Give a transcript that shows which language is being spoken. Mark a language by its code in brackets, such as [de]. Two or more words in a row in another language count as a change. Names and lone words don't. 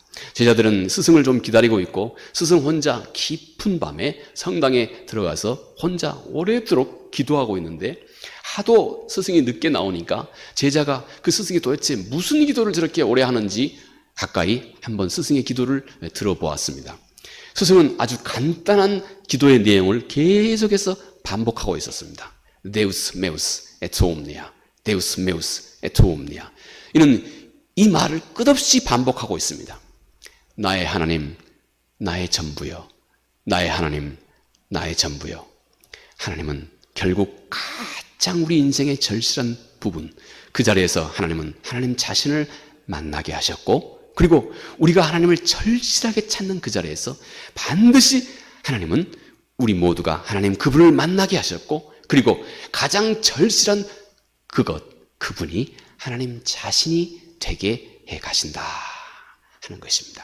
[ko] 제자들은 스승을 좀 기다리고 있고 스승 혼자 깊은 밤에 성당에 들어가서 혼자 오래도록 기도하고 있는데 하도 스승이 늦게 나오니까 제자가 그 스승이 도대체 무슨 기도를 저렇게 오래 하는지 가까이 한번 스승의 기도를 들어보았습니다. 스승은 아주 간단한 기도의 내용을 계속해서 반복하고 있었습니다. [la] Deus meus et omnia, Deus meus et omnia. [ko] 이는 이 말을 끝없이 반복하고 있습니다. 나의 하나님, 나의 전부여. 나의 하나님, 나의 전부여. 하나님은 결국 가장 우리 인생의 절실한 부분, 그 자리에서 하나님은 하나님 자신을 만나게 하셨고, 그리고 우리가 하나님을 절실하게 찾는 그 자리에서 반드시 하나님은 우리 모두가 하나님 그분을 만나게 하셨고, 그리고 가장 절실한 그분이 하나님 자신이 되게 해 가신다 하는 것입니다.